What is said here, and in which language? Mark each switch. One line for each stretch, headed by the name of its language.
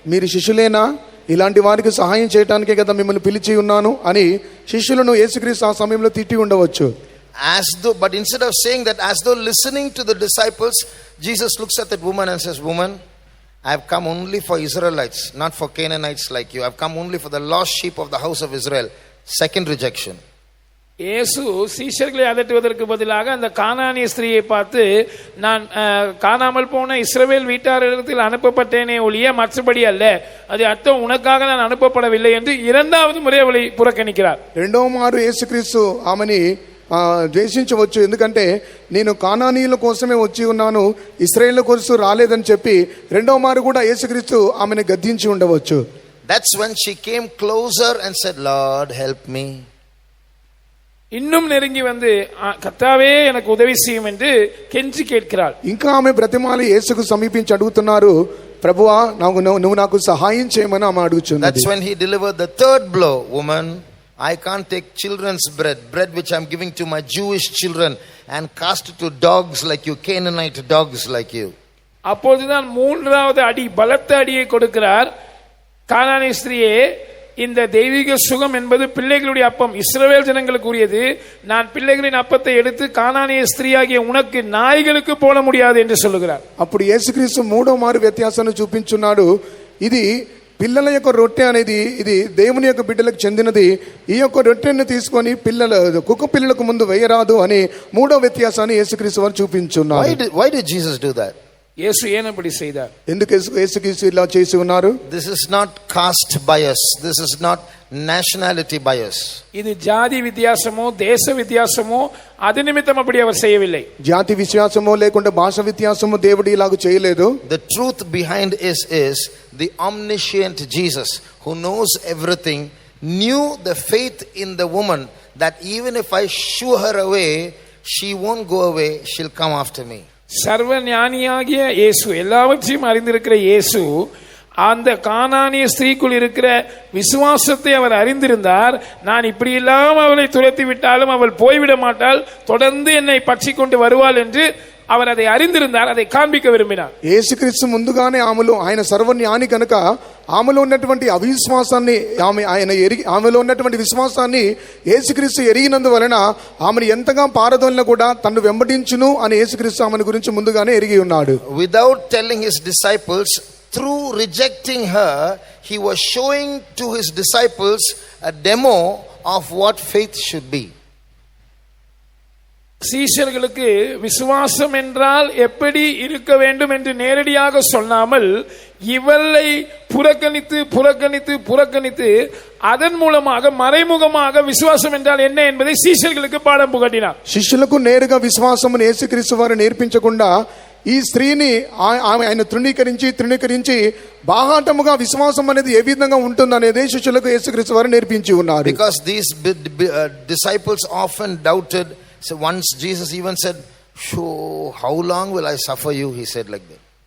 Telugu: మీరు శిష్యులేనా, ఇలాంటి వారికి సహాయం చేయడానికే కదా మిమ్మల్ని పిలిచి ఉన్నాను అని శిష్యులను యేసుక్రీస్తు ఆ సమయంలో తిట్టి ఉండవచ్చు.
English: As though, but instead of saying that, as though listening to the disciples, Jesus looks at that woman and says, woman, I have come only for Israelites, not for Canaanites like you. I have come only for the lost sheep of the house of Israel. Second rejection.
Tamil: இயேசு சீஷர்களை அதட்டுவதற்கு பதிலாக அந்த கானானிய ஸ்திரீயை பார்த்து, நான் காணாமல் போன இஸ்ரவேல் வீட்டாரிடத்தில் அனுப்பப்பட்டேனே ஒழிய மற்றபடி அல்ல, அது அர்த்தம் உனக்காக நான் அனுப்பப்படவில்லை என்று இரண்டாவது முறை அவளை புறக்கணிக்கிறார்.
Telugu: రెండవ మారు యేసుక్రీస్తు ఆమెని ద్వేషించవచ్చు, ఎందుకంటే నేను కానానీయుల కోసమే వచ్చి ఉన్నాను, ఇశ్రాయేలు కోసం రాలేదని చెప్పి రెండవ మారు కూడా యేసుక్రీస్తు ఆమెను గద్దించి ఉండవచ్చు.
English: That's when she came closer and said, Lord, help me.
Tamil: இன்னும் நெருங்கி வந்து கர்த்தாவே எனக்கு உதவி செய்யும் என்று கெஞ்சி கேட்கிறாள்.
Telugu: ఇంకా ఆమె బ్రతిమాలి యేసుకు సమీపించి అడుగుతున్నారు, ప్రభువా నువ్వు నాకు సహాయం చేయమని ఆమె అడుగుచున్నది.
English: That's when he delivered the third blow. Woman, I can't take children's bread which I'm giving to my Jewish children, and cast it to dogs like you, Canaanite dogs like you.
Tamil: அப்பொழுதுதான் மூன்றாவது அடி, பலத்த அடியை கொடுக்கிறார். கானானிய ஸ்திரியே, இந்த தெய்வீக சுகம் என்பது பிள்ளைகளுடைய அப்பம், இஸ்ரவேல் ஜனங்களுக்கு உரியது. நான் பிள்ளைகளின் அப்பத்தை எடுத்து கானானிய ஸ்திரீயாகிய உனக்கு நாய்களுக்கு போட முடியாது என்று சொல்லுகிறார்.
Telugu: అప్పుడు యేసుక్రీస్తు మూడో మారు వ్యత్యాసాన్ని చూపించున్నాడు. ఇది పిల్లల యొక్క రొట్టె అనేది ఇది దేవుని యొక్క బిడ్డలకు చెందినది. ఈ యొక్క రొట్టెను తీసుకొని కుక్క పిల్లలకు ముందు వేయరాదు అని మూడో వ్యత్యాసాన్ని యేసుక్రీస్తు వారు చూపించున్నారు.
English: Why did Jesus do that?
Tamil: இயேசு ஏன் அப்படி செய்தார்?
Telugu: ఎందుకు యేసుక్రీస్తు ఇలా చేసి ఉన్నారు?
English: This is not caste bias. This is not nationality bias.
Tamil: இது ஜாதி வித்தியாசமோ தேச வித்தியாசமோ அது நிமித்தம் அப்படி அவர் செய்யவில்லை.
Telugu: జాతి విశ్వాసమో లేకుంటే భాష వ్యత్యాసమో దేవుడు ఇలాగ చేయలేదు.
English: The truth behind is the omniscient Jesus who knows everything knew the faith in the woman that even if I shoo her away, she won't go away, she'll come after me.
Tamil: சர்வ ஞானியாகிய இயேசு, எல்லாவற்றையும் அறிந்திருக்கிற இயேசு, அந்த கானானிய ஸ்திரீக்குள் இருக்கிற விசுவாசத்தை அவர் அறிந்திருந்தார். நான் இப்படி இல்லாம அவளை துரத்தி விட்டாலும் அவள் போய்விட மாட்டாள், தொடர்ந்து என்னை பற்றி கொண்டு வருவாள் என்று அவர் அதை அறிந்திருந்தார். அதை காண்பிக்க விரும்பினார்.
Telugu: యేసుక్రీస్తు ముందుగానే ఆయన సర్వజ్ఞాని కనుక ఆమెలో ఉన్నటువంటి అవిశ్వాసాన్ని ఆమెలో ఉన్నటువంటి విశ్వాసాన్ని యేసుక్రీస్తు ఎరిగినందువలన ఆమెను ఎంతగా పారదోలినా కూడా తన్ను వెంబడించును అని యేసుక్రీస్తు ఆమెను గురించి ముందుగానే ఎరిగి ఉన్నాడు.
English: Without telling his disciples, through rejecting her, he was showing to his disciples a demo of what faith should be.
Tamil: சீஷர்களுக்கு விசுவாசம் என்றால் எப்படி இருக்க வேண்டும் என்று நேரடியாக சொல்லாமல் இவளை புறக்கணித்து புறக்கணித்து புறக்கணித்து அதன் மூலமாக மறைமுகமாக விசுவாசம் என்றால் என்ன என்பதை சீஷர்களுக்கு பாடம் புகட்டினார்.
Telugu: శిష్యులకు నేరుగా విశ్వాసమును యేసుక్రీస్తు వారు నేర్పించకుండా ఈ స్త్రీని ఆయన తృణీకరించి బాహాటముగా విశ్వాసం అనేది ఏ విధంగా ఉంటుందనేది శిష్యులకు యేసుక్రీస్తు వారు నేర్పించి ఉన్నారు.
English: Because these disciples often doubted. So once Jesus even said, how long will I suffer you? He said like that.